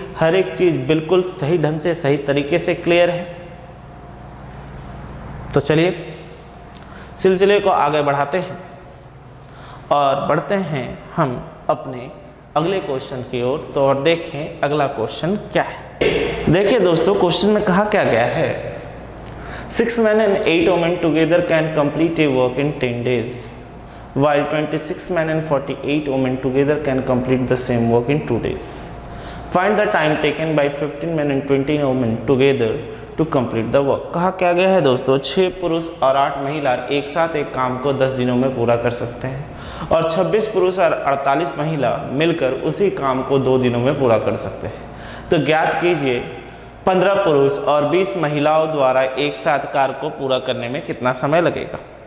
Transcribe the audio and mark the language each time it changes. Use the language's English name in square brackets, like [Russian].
[Hindi] हर एक चीज़ बिल्कुल सही ढंग से, सही तरीके से क्लियर है। तो चलिए सिलसिले को आगे बढ़ाते हैं और बढ़ते हैं हम अपने अगले क्वेश्चन की ओर। तो और देखें अगला क्वेश्चन क्या है। देखिए दोस्तों, क्वेश्चन में कहा क्या गया है, [English] 6 men and 8 women together can complete a work in 10 days. While 26 men and 48 women together can complete the same work in 2 days. Find the time taken by 15 men and 20 women together to complete the work. [Hindi] कहा क्या गया है दोस्तों, 6 पुरुष और 8 महिला एक साथ एक काम को 10 दिनों में पूरा कर सकते हैं, और 26 पुरुष और 48 महिला मिलकर उसी काम को 2 दिनों में पूरा कर सकते हैं। तो ज्ञात कीजिए 15 पुरुष और 20 महिलाओं द्वारा एक साथ कार्य को पूरा करने में कितना समय लगेगा।